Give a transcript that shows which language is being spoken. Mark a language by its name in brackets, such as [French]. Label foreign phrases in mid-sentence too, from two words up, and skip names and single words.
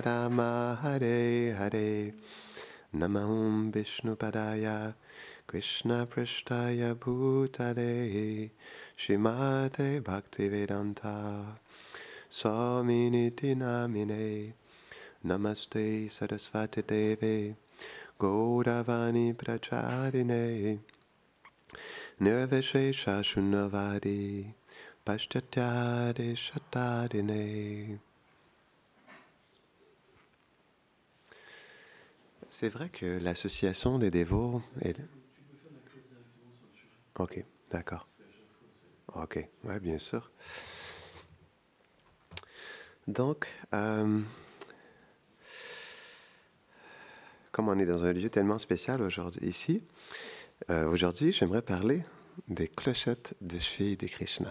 [Sanskrit] Rama Hare Hare Namahum Vishnupadaya Krishna Prishtaya Bhutale Shrimate Bhaktivedanta Swaminiti Namine Namaste Sarasvati Deve Gauravani Pracharine Nirvishesha Shunnavadi Pashtatyade Shatadine. [French] C'est vrai que l'association des dévots est... Tu peux faire la classe directement sur le sujet. Ok, d'accord. Ok, ouais, bien sûr. Donc, comme on est dans un lieu tellement spécial aujourd'hui, ici, aujourd'hui, j'aimerais parler des clochettes de cheville de Krishna.